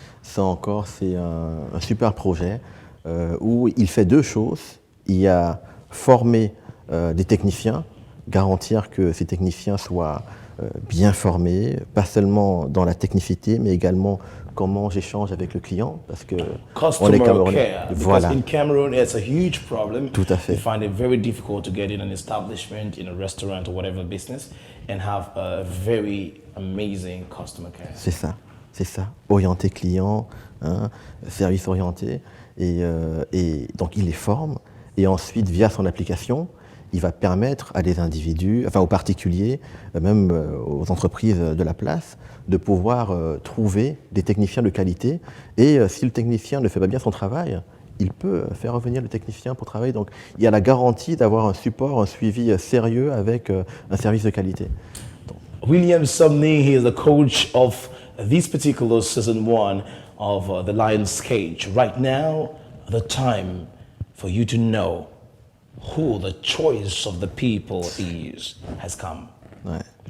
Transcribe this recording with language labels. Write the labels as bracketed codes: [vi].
[fr] Ça encore, c'est un super projet où il fait deux choses. Il y a former des techniciens, garantir que ces techniciens soient bien formés, pas seulement dans la technicité, mais également comment j'échange avec le client, parce que on est Camerounais. [en] Because in Cameroon, it's a huge problem. [fr] Tout à fait. [en] You find it very difficult to get in an establishment, in a restaurant or whatever business, and have a very amazing customer care. [fr] C'est ça. Orienté client, hein, service orienté, et donc il les forme, et ensuite via son application, il va permettre à des individus, enfin aux particuliers, même aux entreprises de la place, de pouvoir trouver des techniciens de qualité. Et si le technicien ne fait pas bien son travail, il peut faire revenir le technicien pour travailler. Donc il y a la garantie d'avoir un support, un suivi sérieux avec un service de qualité. [en] William Sumney, he is the coach of this particular season 1 of the Lion's Cage. Right now, the time for you to know who the choice of the people has come. [fr] Ouais.